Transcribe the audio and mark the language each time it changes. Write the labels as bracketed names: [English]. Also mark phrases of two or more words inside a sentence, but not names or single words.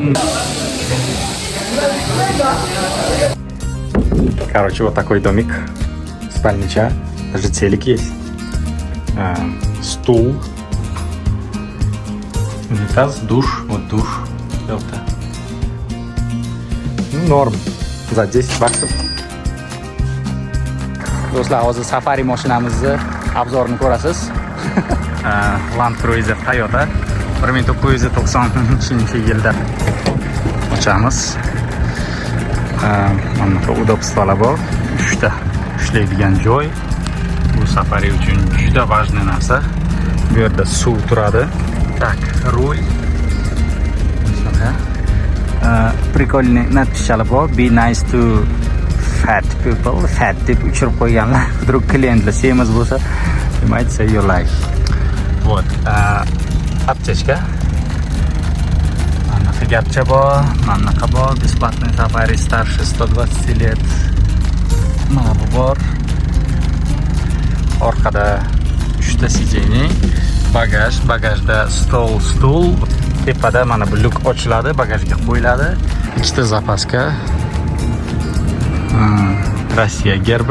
[Russian] Короче, вот такой домик. Спальнича. Даже телек есть. Стул. Унитаз, душ. Вот душ. Ну, норм. За 10 баксов. [Uzbek] Do'stlar, hozir safari mashinamizni obzorini ko'rasiz. Land Cruiser Toyota 1990-yilda ochamiz. Mana bu udobstvolar bor. 3 ta ishlaydigan joy. Bu safari uchun juda важный narsa. Bu yerda suv turadi. Так, rul. [Russian] Прикольный надписlar [Uzbek] bor. [English] Be nice to fat people. [Uzbek] Fat deb uchirib qo'yganlar. Вдруг klientlar semiz bo'lsa, [English] you might say you like. [Russian] Вот. Аптечка. [Uzbek] Anaqa gapcha bor, manaqa bor. [Russian] Бесплатный safari старше 120 лет. [Uzbek] Mana bu bor. Orqada 3 ta sijeniy, bagajda stol, stul. Tepada mana bu lyuk ochiladi, bagajga qo'yiladi. 2 ta zapaska. Rossiya gerbi.